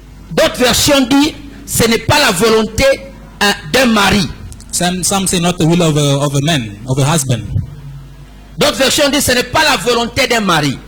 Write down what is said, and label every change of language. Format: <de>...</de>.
<fr>D'autres versions disent, ce n'est pas la volonté d'un mari.</fr> <en>Some say not the will of a man, of a husband.</en> <fr>D'autres versions disent, ce n'est pas la volonté d'un mari,</fr>